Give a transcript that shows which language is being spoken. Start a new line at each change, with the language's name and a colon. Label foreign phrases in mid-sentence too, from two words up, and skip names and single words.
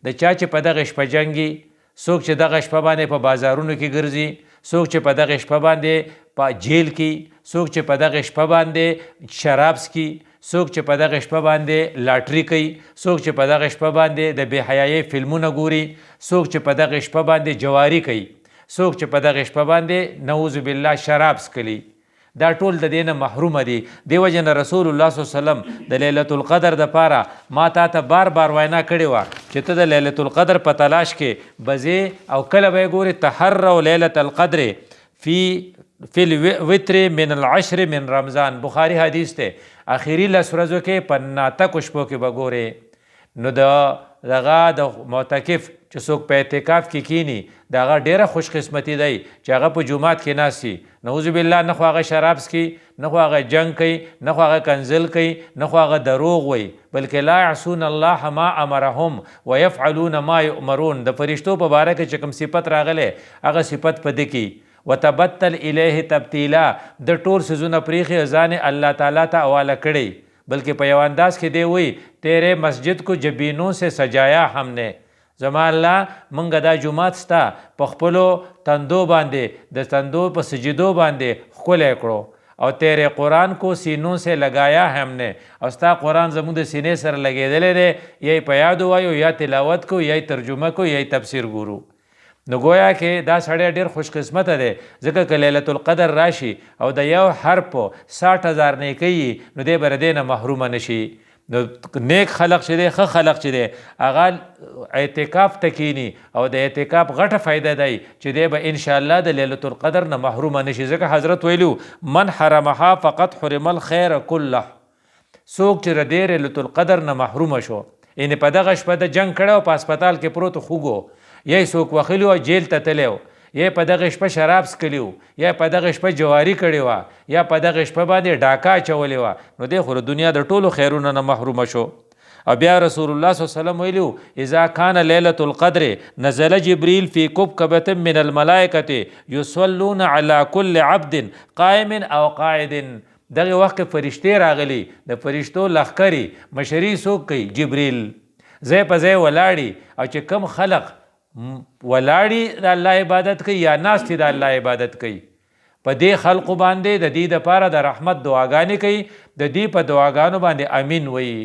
Pashto: د چا چې په دغه شپه جنګي، څوک چې دغه شپه باندې په بازارونو کې ګرځي، څوک چې په دغه شپه باندې په جیل کې، څوک چې په دغه شپه باندې شراب څکي، څوک چې په دغه شپه باندې لاټري کوي، څوک چې په دغه شپه باندې د بې حیایۍ فلمونه ګوري، څوک چې په دغه شپه باندې جواري کوي، څوک چې په دغه شپه باندې
Arabic: نعوذ بالله
Pashto: شراب څکلي دا ټول د دې نه محرومه دي. دې وجې نه رسول الله
Arabic: صلی الله علیه وسلم
Pashto: د لیلة القدر دپاره ما تا ته بار بار وینا کړې وه چې ته د لیلة القدر په تلاش کې بځې او کله به یې ګورې
Arabic: تحروا لیلة القدر فی الوتر من العشر من رمضان.
Pashto: بخاري حدیث دی. اخري 10 ورځو کې په ناتکو شپو کې به ګورې نو دغه د معتکف چې څوک په اعتکاف کې کینی د هغه ډېره خوش قسمتي دی چې هغه په جومات کې ناست وي.
Arabic: نعوذ بالله
Pashto: نه خو هغه شراب څکي نه خو هغه جنګ کوي نه خو هغه کنزل کوي نه خو هغه دروغ وایي بلکې
Arabic: لا یعصون الله ما امرهم ویفعلون ما یؤمرون.
Pashto: د فرشتو په باره کې چې کوم صفت راغلی هغه صفت په ده کې
Arabic: وتبتل الیه تبتیلا
Pashto: د ټول څیزونه پرېښي ځان الله تعالی ته حواله کړی بلکې په یو انداز کې دی وایي
Urdu: تیرے مسجد کو جبینوں سے سجایا ہم نے.
Pashto: زما الله مونږ دا جومات ستا په خپلو تندو باندې د تندو په سجدو باندې ښکلی کړو او
Urdu: تیرے قرآن کو سینوں سے لگایا ہم نے
Pashto: او ستا قرآن زموږ د سینې سره لګېدلی دی یا په یادو وایو یا تلاوت کو یا ترجمه کو یا تفسیر ګورو. نو گویا کې دا سړی ډېر خوش قسمته دی ځکه که لیلة القدر راشي او د یو حرف 60,000 نیکۍ نو دی به د دې نه محرومه نشي. نو نیک خلق چې دی ښه خلق چې دی هغه اعتکاف ته کینی او د اعتکاف غټه فایده دی چې دی به انشاءالله د لیلة القدر نه محرومه نشي. ځکه حضرت ویلو
Arabic: من حرمها فقط حرم الخیر کله.
Pashto: څوک چې د دې لیلة القدر نه محرومه شو یعنې په دغه شپه د جنګ کړی او په هسپتال کې پروت خوږو یا څوک وخلی و جیل ته تللی و یا په دغه شپه شراب څکلي و یا په دغه شپه جواري کړې وه یا په دغه شپه باندې ډاکه اچولې وه نو دی خو د دنیا د ټولو خیرونو نه محرومه شو. او بیا رسول الله
Arabic: صلی الله علیه وسلم
Pashto: ویلو
Arabic: اذا کان لیلة القدر نزل جبریل فی کبکبة من الملائکة یصلون علی کل عبد قائم او قاعد.
Pashto: دغه وخت کې فرشتې راغلي د فرشتو لښکري مشري څوک کوي جبریل ځای په ځای ولاړي او چې کم خلق ولاړي د الله عبادت کوي یا ناست د الله عبادت کوي په دې خلقو باندې د دې دپاره د رحمت دعاګانې کوي د دې په دعاګانو باندې امین وایي.